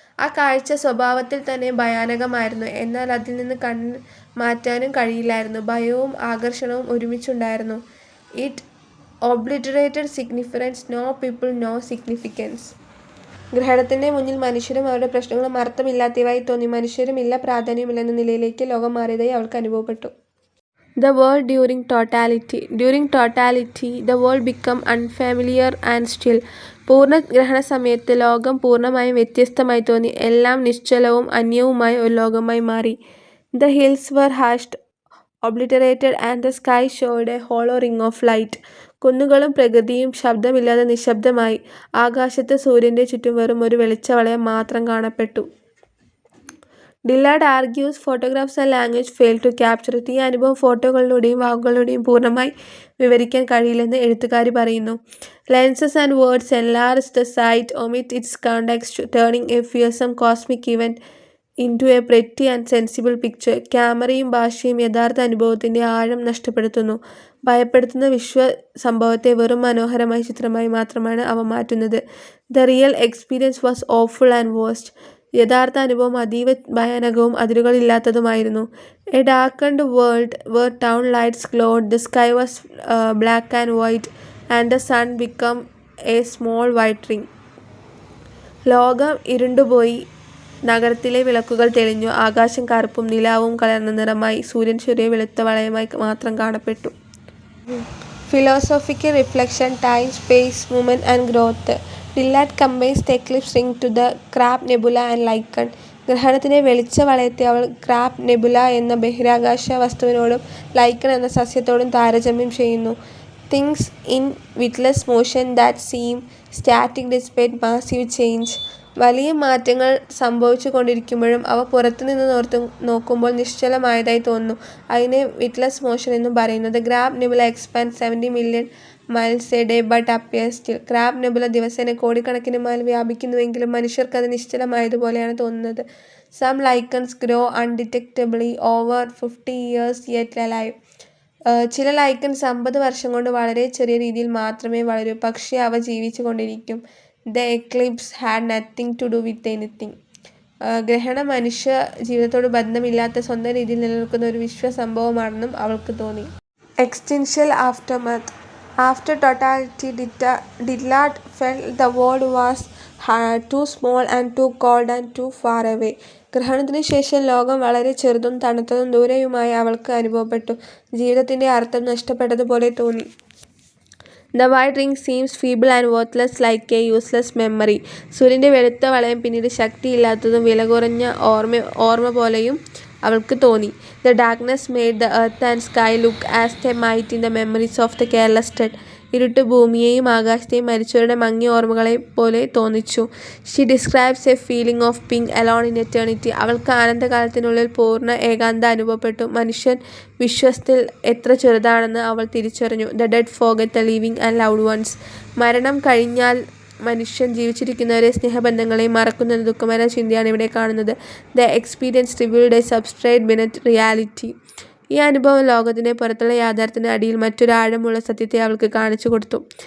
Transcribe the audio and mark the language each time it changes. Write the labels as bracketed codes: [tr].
[ml] ആ കാഴ്ച സ്വഭാവത്തിൽ തന്നെ ഭയാനകമായിരുന്നു, എന്നാൽ അതിൽ നിന്ന് കണ്ണ് മാറ്റാനും കഴിയില്ലായിരുന്നു. ഭയവും ആകർഷണവും ഒരുമിച്ചുണ്ടായിരുന്നു. [en] It obliterated significance. No people, no significance. [ml] ഗ്രഹണത്തിൻ്റെ മുന്നിൽ മനുഷ്യരും അവരുടെ പ്രശ്നങ്ങളും അർത്ഥമില്ലാത്തവയായി തോന്നി. മനുഷ്യരുമില്ല, പ്രാധാന്യമില്ലെന്ന നിലയിലേക്ക് ലോകം മാറിയതായി അവൾക്ക് അനുഭവപ്പെട്ടു. [en] The world during totality. During totality, the world became unfamiliar and still. [ml] പൂർണ്ണ ഗ്രഹണസമയത്ത് ലോകം പൂർണ്ണമായും വ്യത്യസ്തമായി തോന്നി. എല്ലാം നിശ്ചലവും അന്യവുമായ ഒരു ലോകമായി മാറി. [en] The hills were hushed, obliterated, and the sky showed a hollow ring of light. [ml] കുന്നുകളും പ്രകൃതിയും ശബ്ദമില്ലാതെ നിശബ്ദമായി. ആകാശത്ത് സൂര്യൻ്റെ ചുറ്റും വെറും ഒരു വെളിച്ചവളയം മാത്രം കാണപ്പെട്ടു. [en] Dillard argues photographs and language fail to capture it. [ml] ഈ അനുഭവം ഫോട്ടോകളിലൂടെയും വാക്കുകളിലൂടെയും പൂർണ്ണമായി വിവരിക്കാൻ കഴിയില്ലെന്ന് എഴുത്തുകാരി പറയുന്നു. [en] Lenses and words enlarge the sight, omit its context, turning a fearsome cosmic event into a pretty and sensible picture. [ml] ക്യാമറയും ഭാഷയും യഥാർത്ഥ അനുഭവത്തിൻ്റെ ആഴം നഷ്ടപ്പെടുത്തുന്നു. ഭയപ്പെടുത്തുന്ന സംഭവത്തെ വെറും മനോഹരമായ ചിത്രമായി മാത്രമാണ് അവ മാറ്റുന്നത്. [en] The real experience was awful and worst. [ml] യഥാർത്ഥ അനുഭവം അതീവ ഭയാനകവും അതിരുകളില്ലാത്തതുമായിരുന്നു. [en] A darkened world where town lights glowed, the sky was black and white, and the sun became a small white ring. [ml] ലോകം ഇരുണ്ടുപോയി, നഗരത്തിലെ വിളക്കുകൾ തെളിഞ്ഞു, ആകാശം കറുപ്പും നിലാവും കലർന്ന നിറമായി, സൂര്യൻ ചെറിയ വെളുത്ത വളയമായി മാത്രം കാണപ്പെട്ടു. [en] Philosophical reflection, time, space, movement and growth. Dillard combines the eclipse ring to the crab nebula and lichen. [ml] ഗ്രഹണത്തിൻ്റെ വെളിച്ച വളയത്തെ അവൾ ക്രാബ് നെബുല എന്ന ബഹിരാകാശ വസ്തുവിനോടും ലൈക്കൺ എന്ന സസ്യത്തോടും താരതമ്യം ചെയ്യുന്നു. [en] Things in witless motion that seem static despite massive change. [ml] വലിയ മാറ്റങ്ങൾ സംഭവിച്ചു കൊണ്ടിരിക്കുമ്പോഴും അവ പുറത്തുനിന്ന് നോക്കുമ്പോൾ നിശ്ചലമായതായി തോന്നുന്നു. അതിനെ വിറ്റ്ലെസ് മോഷൻ എന്നും പറയുന്നു. [en] The crab nebula expand 70 million miles a day but appears still. [ml] Crab nebula ദിവസേന കോടിക്കണക്കിന് മൈൽ വ്യാപിക്കുന്നുവെങ്കിലും മനുഷ്യർക്ക് അത് നിശ്ചലമായതുപോലെയാണ് തോന്നുന്നത്. [en] Some lichens grow undetectably over 50 years yet alive. [ml] ചില ലൈക്കൺസ് 50 വർഷം കൊണ്ട് വളരെ ചെറിയ രീതിയിൽ മാത്രമേ വളരൂ, പക്ഷേ അവ ജീവിച്ചു കൊണ്ടിരിക്കും. [en] The eclipse had nothing to do with anything. [ml] ഗ്രഹണം മനുഷ്യ ജീവിതത്തോട് ബന്ധമില്ലാത്ത സ്വന്തം രീതിയിൽ നിലനിൽക്കുന്ന ഒരു വിശ്വസംഭവമാണെന്നും അവൾക്ക് തോന്നി. [en] Existential aftermath. After totality Dillard felt the world was too small and too cold and too far away. [ml] ഗ്രഹണത്തിനു ശേഷം ലോകം വളരെ ചെറുതും തണുത്തതും ദൂരെയുമായി അവൾക്ക് അനുഭവപ്പെട്ടു. ജീവിതത്തിൻ്റെ അർത്ഥം നഷ്ടപ്പെട്ടതുപോലെ തോന്നി. [en] The white ring seems feeble and worthless like a useless memory. [ml] സൂര്യൻ്റെ വെളുത്ത വളയം പിന്നീട് ശക്തിയില്ലാത്തതും വിലകുറഞ്ഞ ഓർമ്മ പോലെയും അവൾക്ക് തോന്നി. [en] The darkness made the earth and sky look as they might in the memories of the careless dead. [ml] ഇരുട്ട് ഭൂമിയെയും ആകാശത്തെയും മരിച്ചവരുടെ മങ്ങിയ ഓർമ്മകളെ പോലെ തോന്നിച്ചു. [en] She describes a feeling of being alone in eternity. [ml] അവൾക്ക് ആനന്ദകാലത്തിനുള്ളിൽ പൂർണ്ണ ഏകാന്ത അനുഭവപ്പെട്ടു. മനുഷ്യൻ വിശ്വത്തിൽ എത്ര ചെറുതാണെന്ന് അവൾ തിരിച്ചറിഞ്ഞു. [en] The dead forget the living and loved ones. [ml] മരണം കഴിഞ്ഞാൽ മനുഷ്യൻ ജീവിച്ചിരിക്കുന്നവരെ സ്നേഹബന്ധങ്ങളെയും മറക്കുന്ന ദുഃഖകരമായ ചിന്തയാണ് ഇവിടെ കാണുന്നത്. [en] The experience revealed a substrate beneath reality. [ml] ഈ അനുഭവം ലോകത്തിൻ്റെ പുറത്തുള്ള യാഥാർത്ഥ്യത്തിന് അടിയിൽ മറ്റൊരു ആഴമുള്ള സത്യത്തെ അവൾക്ക് കാണിച്ചു കൊടുത്തു.